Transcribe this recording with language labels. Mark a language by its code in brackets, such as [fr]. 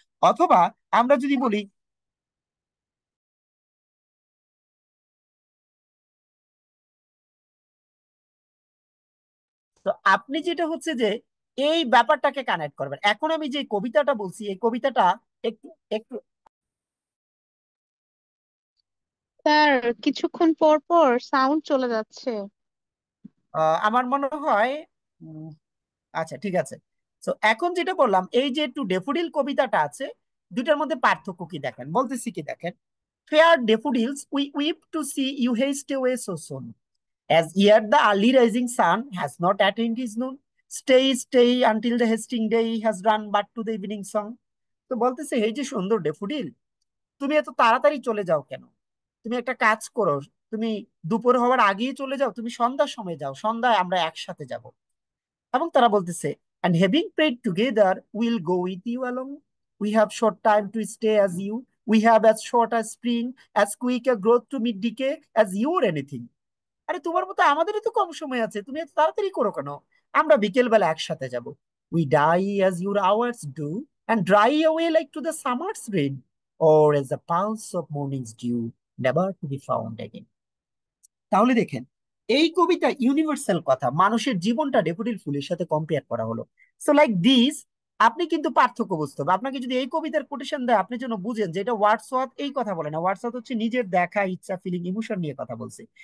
[bn] অথবা আমরা যদি বলি, তো আপনি যেটা হচ্ছে যে এই ব্যাপারটাকে কানেক্ট করবেন। এখন আমি যে কবিতাটা বলছি, এই কবিতাটা একটু একটু স্যার, কিছুক্ষণ পর পর সাউন্ড চলে যাচ্ছে। আমার মনে হয় উম, আচ্ছা ঠিক আছে। তো এখন যেটা বললাম, এই যে একটু ডেফোডিল কবিতাটা আছে, দুটার মধ্যে পার্থক্য কি দেখেন, [en] বলতেছি কি দেখেন, fair daffodils we weep to see you haste away so soon, as yet the early rising sun has not attained his noon, stay stay until the hasting day has run but to the evening song। [bn] তো বলতেছে এই যে সুন্দর daffodil, তুমি এত তাড়াতাড়ি চলে যাও কেন, তুমি একটা কাজ করো, তুমি দুপুর হওয়ার আগেই চলে যাও, তুমি সন্ধ্যার সময় যাও, সন্ধ্যায় আমরা একসাথে যাব। এবং তারা বলতেছে [en] and having prayed together we'll go with you along, we have short time to stay as you, we have as short as spring, as quick a growth to mid decay as you or anything। [bn] আরে তোমার মতো আমাদেরও তো কম সময় আছে, তুমি এত তাড়াতাড়ি করো কেন, আমরা বিকেল বেলা একসাথে যাব। [en] We die as your hours do and dry away like to the summer's rain, or as the pulse of morning's dew, never to be found again। [bn] তাহলে দেখেন এই কবিতা ইউনিভার্সাল কথা, মানুষের জীবনটা ডেফোডিল ফুলের সাথে কম্পেয়ার করা হলো। [en] so like this [bn] আপনি কিন্তু পার্থক্য বুঝতে হবে। আপনাকে যদি এই কবিতার কোটেশন দেয়, আপনি যেন বুঝেন যে এটা ওয়ার্ডসওয়ার্থ এই কথা বলে না, ওয়ার্ডসওয়ার্থ হচ্ছে নিজের দেখা, ইচ্ছা, ফিলিং, ইমোশন নিয়ে কথা বলছে।